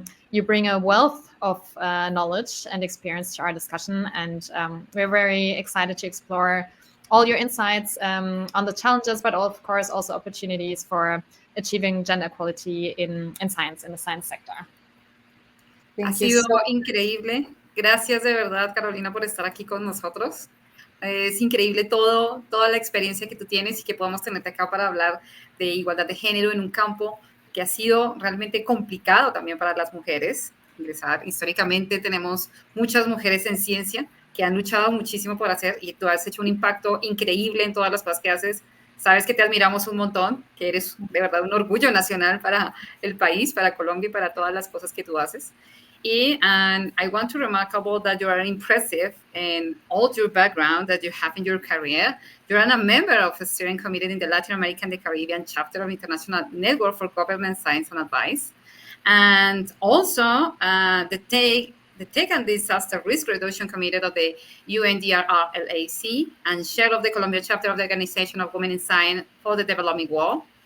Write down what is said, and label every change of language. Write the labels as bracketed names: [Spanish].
[English] You bring a wealth of knowledge and experience to our discussion, and we're very excited to explore all your insights on the challenges, but of course also opportunities for achieving gender equality in science, in the science sector. [Spanish] Ha sido increíble. Gracias de verdad, Carolina, por estar aquí con nosotros. Es increíble toda la experiencia que tú tienes y que podamos tenerte acá para hablar de igualdad de género en un campo que ha sido realmente complicado también para las mujeres ingresar. Históricamente tenemos muchas mujeres en ciencia que han luchado muchísimo por hacer, y tú has hecho un impacto increíble en todas las cosas que haces. Sabes que te admiramos un montón, que eres de verdad un orgullo nacional para el país, para Colombia y para todas las cosas que tú haces. [English] And I want to remark about that you are impressive in all your background that you have in your career. You're a member of a steering committee in the Latin American and the Caribbean chapter of International Network for Government Science and Advice. And also the Tech and Disaster Risk Reduction Committee of the UNDRRLAC and chair of the Colombia chapter of the Organization of Women in Science for the Developing World.